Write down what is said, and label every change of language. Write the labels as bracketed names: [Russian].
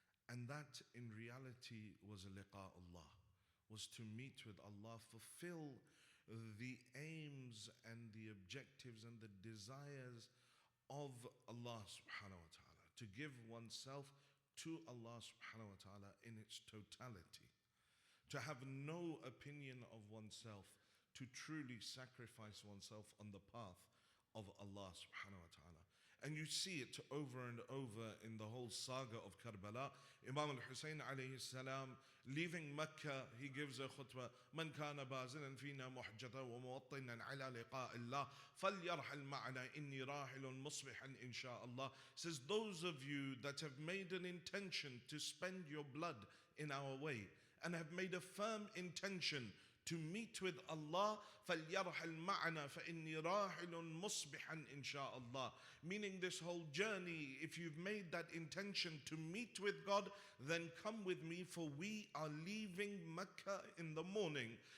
[English] And that in reality was liqa Allah, was to meet with Allah, fulfill the aims and the objectives and the desires of Allah subhanahu wa ta'ala, to give oneself to Allah subhanahu wa ta'ala in its totality, to have no opinion of oneself, to truly sacrifice oneself on the path of Allah subhanahu wa ta'ala. And you see it over and over in the whole saga of Karbala. Imam al-Husayn alayhi salam, leaving Mecca, he gives a khutbah, [Arabic] من كان بازلا فينا محجة وموطنا على لقاء الله فليرحل معنا إني راحل مصبحا إن شاء الله. [English] Says, those of you that have made an intention to spend your blood in our way and have made a firm intention to meet with Allah, [Arabic] فَلْيَرْحَلْ مَعَنَا فَإِنِّي رَاحِلٌ مُصْبِحًا إِنْ شَاءَ اللَّهِ. [English] Meaning this whole journey, if you've made that intention to meet with God, then come with me, for we are leaving Mecca in the morning.